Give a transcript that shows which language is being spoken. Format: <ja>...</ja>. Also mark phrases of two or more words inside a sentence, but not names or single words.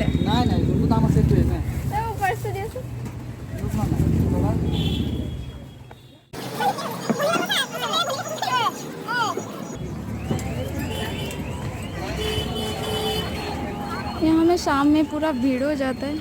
<as>নাই নাই যোনটো দাম আছে সেইটোৱে নে মোক পাৰ্চটো দিয়াচোন।</as> <hi>यहाँ में शाम में पूरा भीड़ हो जाता है।</hi>